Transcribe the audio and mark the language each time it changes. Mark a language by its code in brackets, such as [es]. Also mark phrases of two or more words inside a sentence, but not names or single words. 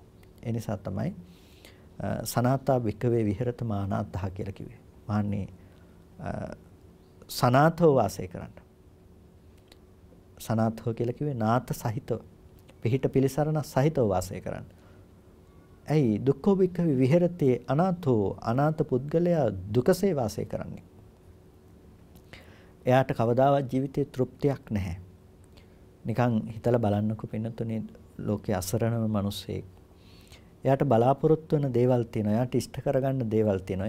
[si] ඒ නිසා තමයි [pi] සනාතා භික්ඛවේ විහෙරත මානාතහ [si] කියලා කිව්වේ. මාන්නේ සනාථව වාසය කරන්න. සනාථව කියලා කිව්වේ නාත සහිතව, පිහිට පිළිසරණ සහිතව වාසය කරන්න. [pi] ඇයි දුක්ඛෝ භික්ඛවේ විහෙරති අනාථෝ, [si] අනාථ පුද්ගලයා දුකසේ වාසය කරන්නේ. එයාට කවදාවත් ජීවිතේ තෘප්තියක් නැහැ. නිකන් හිතලා බලන්නකො පින්නතුනේ ලෝකේ අසරණ මිනිස්සෙක්. එයාට බලාපොරොත්තු වෙන දේවල් තියෙනවා. එයාට ඉෂ්ට කරගන්න දේවල් තියෙනවා.